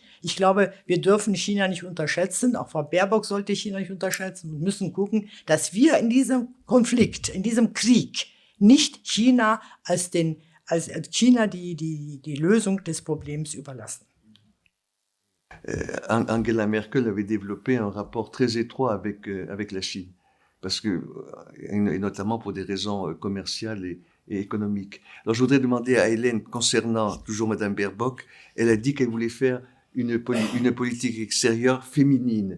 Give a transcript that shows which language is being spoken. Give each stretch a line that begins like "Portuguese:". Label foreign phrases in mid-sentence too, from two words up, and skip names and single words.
German: Ich glaube, wir dürfen China nicht unterschätzen. Auch Frau Baerbock sollte China nicht unterschätzen und müssen gucken, dass wir in diesem Konflikt, in diesem Krieg nicht China als China die Lösung des Problems überlassen.
French: Angela Merkel avait développé un rapport très étroit avec la Chine, parce que, et notamment pour des raisons commerciales et économiques. Alors je voudrais demander à Hélène, concernant toujours Madame Baerbock, elle a dit qu'elle voulait faire une politique extérieure féminine.